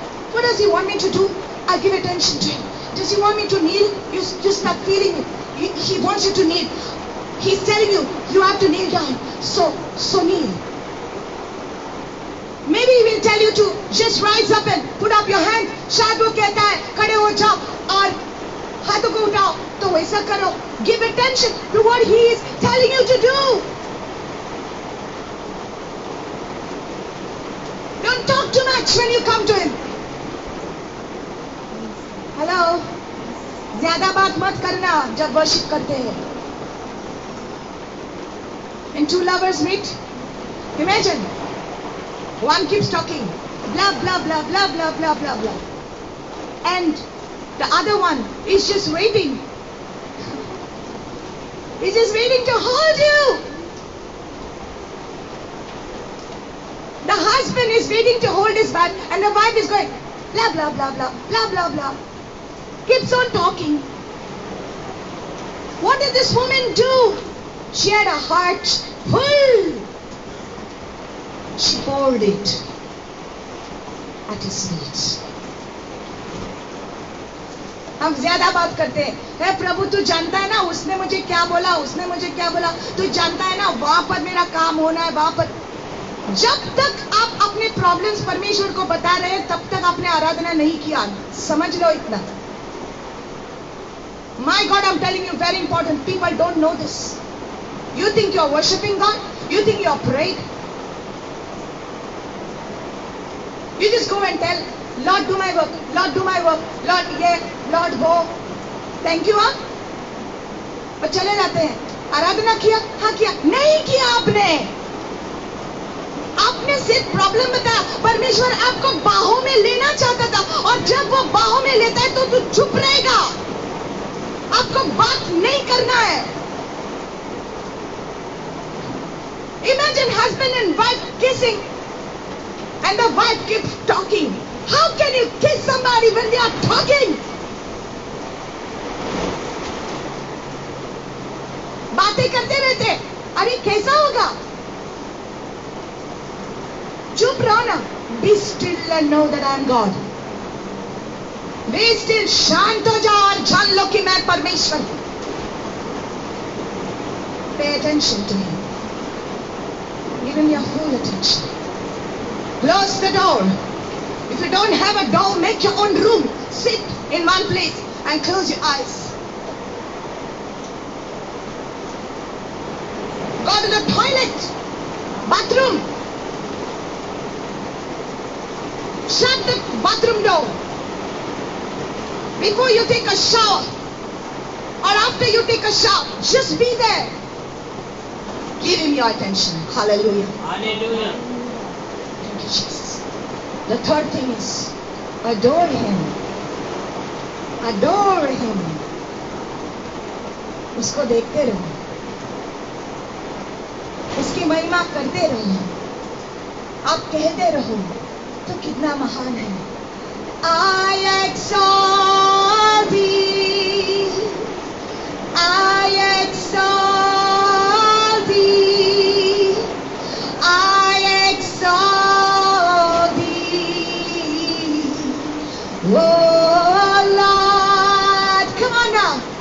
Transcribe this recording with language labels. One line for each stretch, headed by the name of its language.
English: What does he want me to do? I'll give attention to him. Does he want me to kneel? You start feeling it. He wants you to kneel. He's telling you, you have to kneel down. So kneel. Maybe he will tell you to just rise up and put up your hand.
Hindi: शायद वो कहता है खड़े हो जाओ और हाथों को उठाओ, तो वैसा करो.
English: Give attention to what he is telling you to do. Don't talk too much when you come to him. Hello?
Hindi: ज्यादा बात मत करना जब वर्शिप करते हैं.
English: When two lovers meet, imagine one keeps talking, blah blah blah blah blah blah blah blah, and the other one is just waiting. He's just waiting to hold you. The husband is waiting to hold his wife, and the wife is going blah blah blah blah blah blah blah. Keeps on talking. What did this woman do? She had a heart full. She poured it at his feet.
Hindi: हम ज्यादा बात करते हैं. हे प्रभु, तू जानता है ना उसने मुझे क्या बोला, उसने मुझे क्या बोला. तू जानता है ना वहां पर मेरा काम होना है, वहां पर. जब तक आप अपने प्रॉब्लम्स परमेश्वर को बता रहे हैं, तब तक आपने आराधना नहीं किया. समझ लो इतना.
English: My God, I'm telling you, very important. People don't know this. You think you're worshiping God? You think you're praying? You just go and tell, Lord, do my work. Lord, do my work. Lord, yeah. Lord, go. Thank you, हाँ?
Hindi: और चले जाते हैं. आराधना किया? हाँ किया. नहीं किया आपने. आपने सिर्फ प्रॉब्लम बताया. परमेश्वर आपको बाहों में लेना चाहता था, और जब वो बाहों में लेता है तो तू चुप रहेगा. आपको बात नहीं करना है.
English: Imagine husband and wife kissing, and the wife keeps talking. How can you kiss somebody when they are talking?
Hindi: बातें करते रहते. अरे कैसा होगा? चुप रहो ना.
English: Be still and know that I am God. Be still,
Hindi: शांत हो जाओ और जान लो कि मैं परमेश्वर हूं.
English: Pay attention to him. Give him your full attention. Close the door. If you don't have a door, make your own room. Sit in one place and close your eyes. Go to the toilet, bathroom. Shut the bathroom door. Before you take a shower or after you take a shower, just be there. Give him your attention. Hallelujah. Hallelujah. Thank you, Jesus. The third thing is adore him. Adore him.
Hindi: उसको देखते रहो, उसकी महिमा करते रहो, आप कहते रहो तो कितना महान है.
English: I exalt thee, I exalt thee, I exalt thee, oh Lord, come on now.